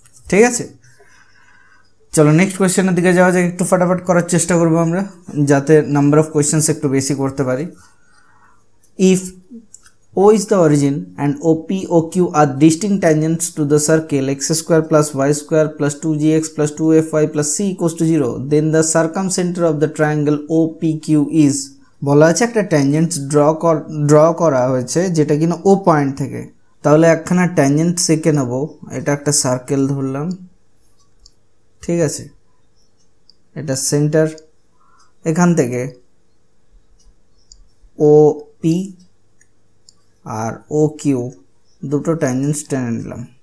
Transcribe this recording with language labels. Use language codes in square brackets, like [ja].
[bn] ঠিক আছে, চলো নেক্সট কোয়েশ্চেনের দিকে যাওয়া যাক। একটু ফটাফট করার চেষ্টা করবো আমরা যাতে নাম্বার অফ কোয়েশ্চেন্স একটু বেশি করতে পারি। [en] ইফ O is the origin and OP OQ are distinct tangents to the circle x square plus y square plus 2gx plus 2fy plus c equals to 0, then the circumcenter of the triangle OPQ is [bn] বলা আছে একটা tangents draw করা হয়েছে যেটা কিনা ও point থেকে। তাহলে একখানা ট্যানজেন্ট সেঁকে নেব, এটা একটা সার্কেল ধরলাম, ঠিক আছে, এটা সেন্টার, এখান থেকে O P আর O Q দুটো ট্যানজেন্টস টেনে নিলাম।